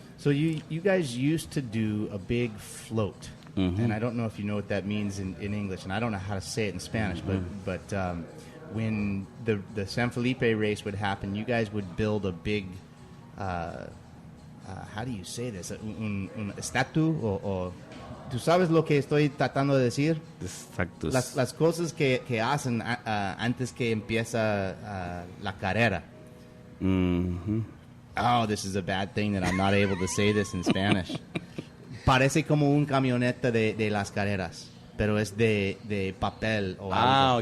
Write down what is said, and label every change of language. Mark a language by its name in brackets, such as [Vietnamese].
[English] So you guys used to do a big float, and I don't know if you know what that means in English, and I don't know how to say it in Spanish, but when the San Felipe race would happen, you guys would build a big, how do you say this, [Spanish] un estatua, o ¿tú sabes lo que estoy tratando de decir? Las cosas que hacen antes que empieza la carrera. [English] Oh, this is a bad thing that I'm not able to say this in Spanish. [Spanish] Parece como un camioneta de las carreras, pero es de papel o algo.